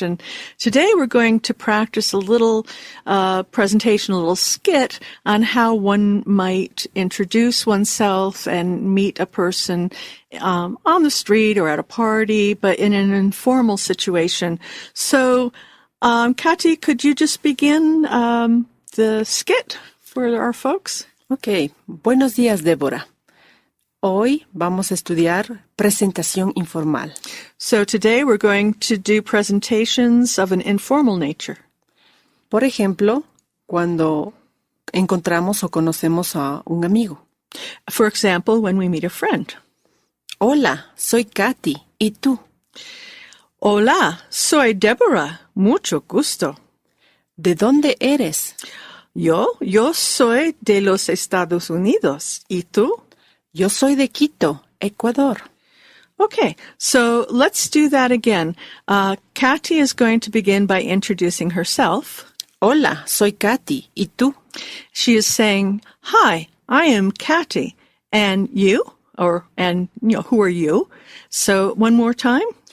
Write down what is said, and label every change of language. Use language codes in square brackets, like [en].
[en] And today we're going to practice a little presentation, a little skit on how one might introduce oneself and meet a person on the street or at a party, but in an informal situation. So, Katy, could you just begin the skit for our folks? [es] Ok, buenos días, Débora. Hoy vamos a estudiar presentación informal. [en] So today we're going to do presentations of an informal nature. [es] Por ejemplo, cuando encontramos o conocemos a un amigo. [en] For example, when we meet a friend. [es] Hola, soy Katy. ¿Y tú? Hola, soy Deborah. Mucho gusto. ¿De dónde eres? Yo soy de los Estados Unidos. ¿Y tú? Yo soy de Quito, Ecuador. [en] Okay, so let's do that again. Katy is going to begin by introducing herself. [es] Hola, soy Katy. ¿Y tú? [en] She is saying, hi, I am Katy. And you? And who are you? So one more time.